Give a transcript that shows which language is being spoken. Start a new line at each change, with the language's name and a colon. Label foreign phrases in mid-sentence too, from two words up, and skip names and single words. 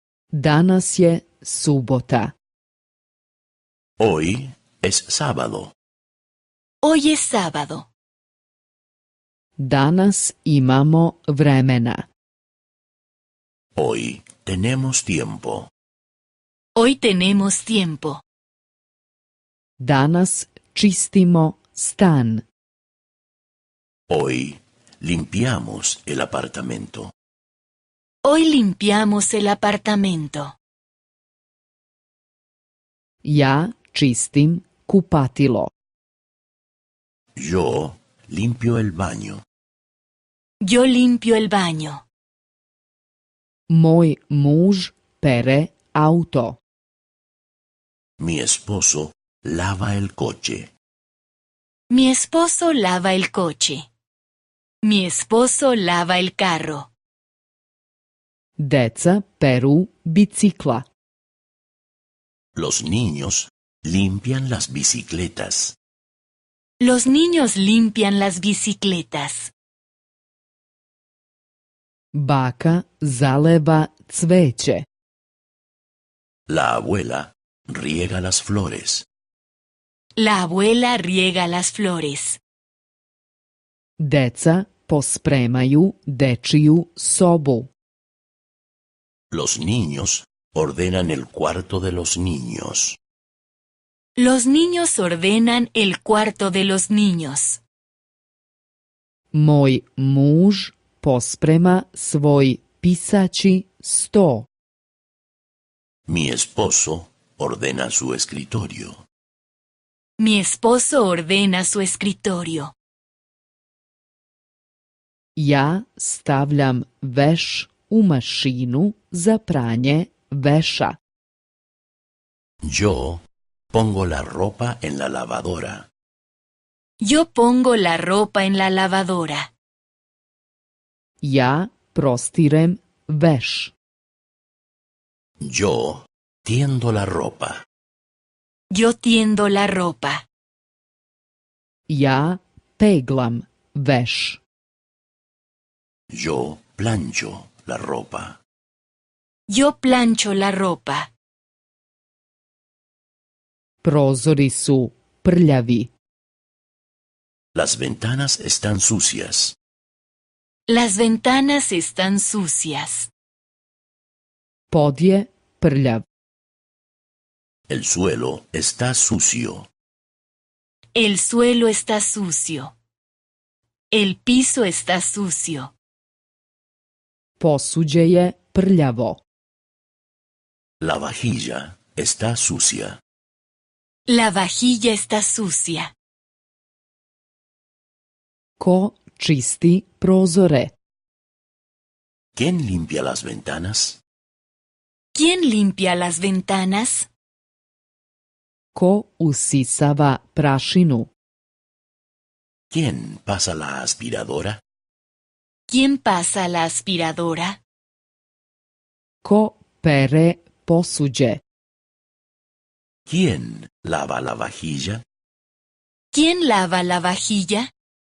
Serbian: Danas je subota.
Spanish: Hoy es sábado. Hoy es sábado.
Serbian: Danas imamo vremena.
Spanish: Hoy tenemos tiempo. Hoy tenemos tiempo.
Serbian: Danas čistimo stan.
Spanish: Hoy limpiamos el apartamento. Hoy limpiamos el apartamento.
Serbian: Ja čistim kupatilo.
Spanish: Yo limpio el baño. Yo limpio el baño.
Serbian: Moj muž pere auto.
Spanish: Mi esposo lava el coche. Mi esposo lava el coche. Mi esposo lava el carro.
Serbian: Deca peru bicikla.
Spanish: Los niños limpian las bicicletas. Los niños limpian las bicicletas.
Serbian: Baka zaleva cveće.
Spanish: La abuela riega las flores. La abuela riega las flores.
Serbian: Deca pospremaju dečiju sobu.
Spanish: Los niños ordenan el cuarto de los niños. Los niños ordenan el cuarto de los niños.
Serbian: Moj muž posprema svoj pisaći sto.
Spanish: Mi esposo ordena su escritorio. Mi esposo ordena su escritorio.
Serbian: Ja stavljam veš u mašinu za pranje veša.
Spanish: Yo pongo la ropa en la lavadora. Yo pongo la ropa en la lavadora.
Serbian: Ja prostirem veš.
Spanish: Yo tiendo la ropa. Yo tiendo la ropa.
Serbian: Ja peglam veš.
Spanish: Yo plancho la ropa. Yo plancho la ropa.
Serbian: Prozori su prljavi.
Spanish: Las ventanas están sucias. Las ventanas están sucias.
Serbian: Pod je prljav.
Spanish: El suelo está sucio. El suelo está sucio. El piso está sucio.
Serbian: Posuđe je prljavo.
Spanish: La vajilla está sucia. La vajilla está sucia.
Serbian: Ko čisti prozore?
Spanish: ¿Quién limpia las ventanas? ¿Quién limpia las ventanas?
Serbian: Ko usisava prašinu?
Spanish: ¿Quién pasa la aspiradora? ¿Quién pasa la aspiradora?
Serbian: Ko pere posuđe?
Spanish: ¿Quién lava la vajilla? ¿Quién lava la vajilla?